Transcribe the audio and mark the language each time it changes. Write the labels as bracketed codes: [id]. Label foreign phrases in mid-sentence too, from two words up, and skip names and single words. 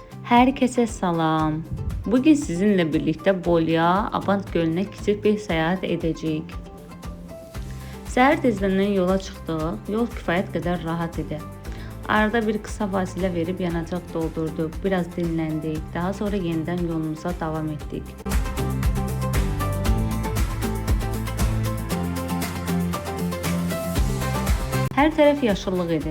[az] Herkese salam. [tr] Bugün sizinle birlikte Boluya, Abant Gölüne küçük bir seyahat edeceğiz. [az] Səhər tezdən yola çıxdıq. Yol kifayət qədər rahat idi. Arada bir kısa fasilə verib yanacaq doldurduq, biraz dinləndik. [tr] Daha sonra yenidən yolumuza davam etdik. [az] Hər tərəf yaşıllıq idi.